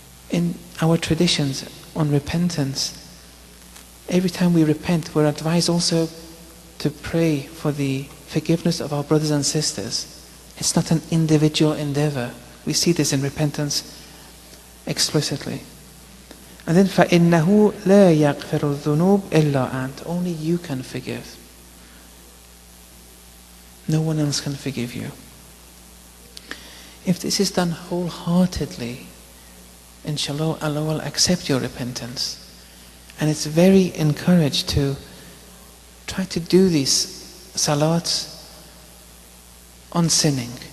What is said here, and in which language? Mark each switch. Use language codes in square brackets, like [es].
[en] In our traditions on repentance, every time we repent, we're advised also to pray for the forgiveness of our brothers and sisters. It's not an individual endeavor. We see this in repentance explicitly. And then [ar] فَإِنَّهُ لَا يَغْفِرُ الذُّنُوبِ إِلَّا أَنْتَ. [en] Only you can forgive. No one else can forgive you. If this is done wholeheartedly, inshallah, Allah will accept your repentance. And it's very encouraged to try to do these salats unsinning.